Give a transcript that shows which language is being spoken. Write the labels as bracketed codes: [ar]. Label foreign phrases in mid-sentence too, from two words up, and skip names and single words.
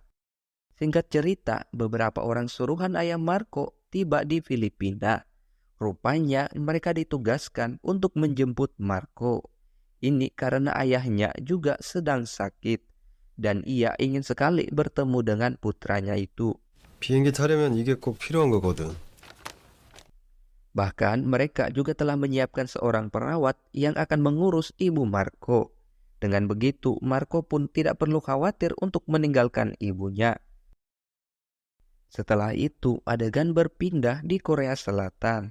[id] Singkat cerita, beberapa orang suruhan ayah Marco tiba di Filipina. Rupanya mereka ditugaskan untuk menjemput Marco. Ini karena ayahnya juga sedang sakit dan ia ingin sekali bertemu dengan putranya itu. [ko] 비행기 타려면 이게 꼭 필요한 거거든. [id] Bahkan mereka juga telah menyiapkan seorang perawat yang akan mengurus ibu Marco. Dengan begitu, Marco pun tidak perlu khawatir untuk meninggalkan ibunya. Setelah itu, adegan berpindah di Korea Selatan.